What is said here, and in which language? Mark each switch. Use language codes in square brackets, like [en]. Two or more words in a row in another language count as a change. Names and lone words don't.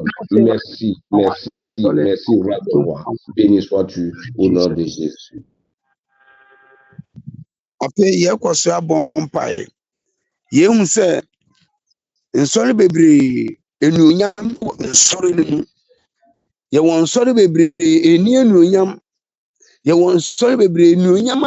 [fr] Merci, merci, merci, roi de roi. Béni sois-tu au nom de Jésus. Après, il y a quoi ça, bon, pareil. Il y a un seul, un seul bébé, et nous y a un seul. [ak] Ya won sori bebre eni enuonyam ya won sori bebre enuonyam